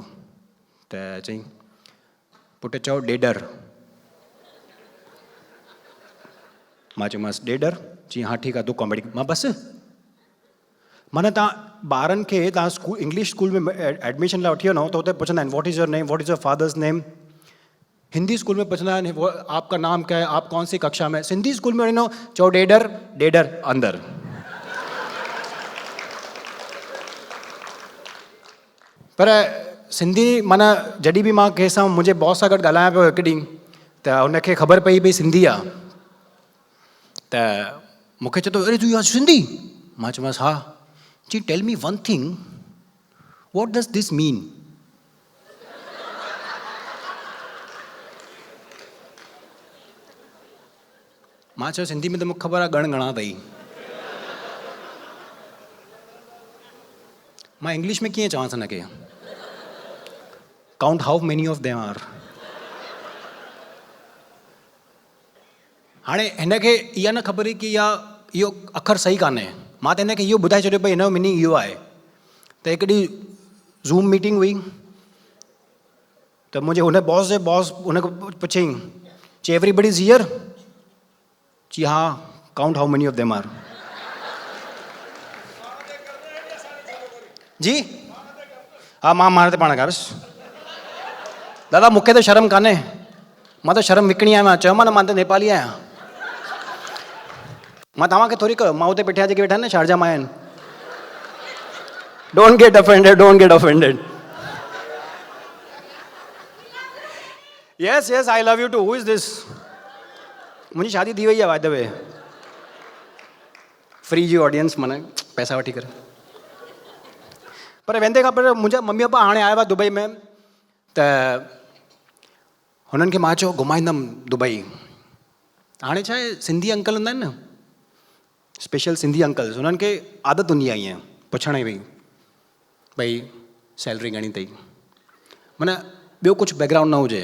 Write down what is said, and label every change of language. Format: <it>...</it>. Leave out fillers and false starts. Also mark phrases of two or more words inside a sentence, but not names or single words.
<sd>त चई पुटु चओ ॾेडर। मां चयोमांसि ॾेडर। चई हा ठीकु आहे तूं कॉमेडी, मां बसि। माना तव्हां ॿारनि खे तव्हां इंग्लिश स्कूल में एडमिशन लाइ वठी वञो त हुते पुछंदा आहिनि</sd> <en>what is your name, what is your father's name.</en> <sd>हिंदी स्कूल में पुछंदा आहिनि</sd> <hi>आपका नाम क्या है, आप कौन सी कक्षा में।</hi> <sd>सिंधी स्कूल में वञो चओ ॾेडर, ॾेडर अंदरि। पर सिंधी माना जॾहिं बि मां कंहिंसां मुंहिंजे बॉस सां गॾु ॻाल्हायां पियो हिकु ॾींहुं, त हुनखे ख़बर पई भई सिंधी आहे, त मूंखे चए थो अरे तूं सिंधी। मां चयोमांसि हा।</sd> <en>चई tell me one thing, what does this mean.</en> <sd>मां चयो सिंधी में त मूंखे ख़बर आहे ॻण घणा अथई। मां इंग्लिश में कीअं चवांसि हिनखे,</sd> <en>count how many of them are.</en> <sd>हाणे हिनखे इहा न ख़बर हुई की इहो अखर सही कान्हे। मां त हिनखे इहो ॿुधाए छॾियो भई हिन जो मीनिंग इहो आहे। त हिकु ॾींहुं ज़ूम मीटिंग हुई, त मुंहिंजे हुन बॉस जे बॉस हुनखे पुछियईं, चई</sd> <en>everybody is here.</en> <sd>चई हा,</sd> <en>count how many of them are.</en> <sd>जी हा, मां ते पाण ॻाल्हायुसि। दादा मूंखे त शर्म कान्हे, मां त शर्म विकिणी आहियां। चयोमांसि न मां त नेपाली आहियां। मां तव्हांखे थोरी कयो, मां हुते पुठियां जेके वेठा आहिनि न शारजा मां आहिनि।</sd> <en>don't get offended, don't get offended. yes yes I love you too. Who is this?</en> <sd>मुंहिंजी शादी थी वई आहे</sd> <en>by the way.</en> <sd>फ्री जी ऑडियंस, माना पैसा वठी करे। पर वेंदे खां पहिरियों मुंहिंजा मम्मी पप्पा हाणे आया हुआ दुबई में, त हुननि खे मां चयो घुमाईंदमि दुबई। हाणे छा आहे सिंधी अंकल हूंदा आहिनि न, स्पेशल सिंधी अंकल्स, हुननि खे आदत हूंदी आहे ईअं पुछण जी भई सैलरी घणी अथई, माना ॿियो कुझु बैकग्राउंड न हुजे।</sd>